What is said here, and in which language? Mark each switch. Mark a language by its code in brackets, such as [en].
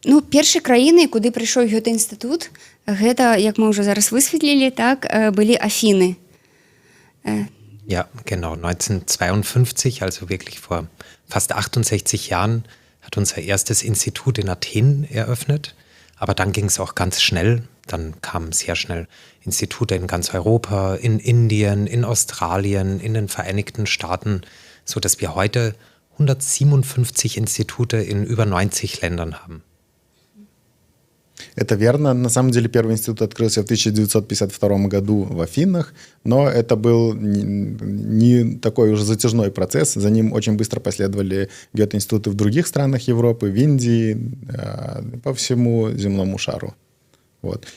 [be] Першай краінай, куды прыйшоў Гётэ-інстытут, гэта, як мы ўжо зараз высветлілі, так, былі Афіны. [de] Ja, genau. 1952, also wirklich vor fast 68 Jahren, hat unser erstes Institut in Athen eröffnet. Aber dann ging es auch ganz schnell. Dann kamen sehr schnell Institute in ganz Europa, in Indien, in Australien, in den Vereinigten Staaten, sodass wir heute 157 Institute in über 90 Ländern haben. [ru] Это верно. На самом деле первый институт открылся в 1952 году в Афинах, но это был не такой уже затяжной процесс. За ним очень быстро последовали Гёте-институты в других странах Европы, в Индии, по всему земному шару. Вот.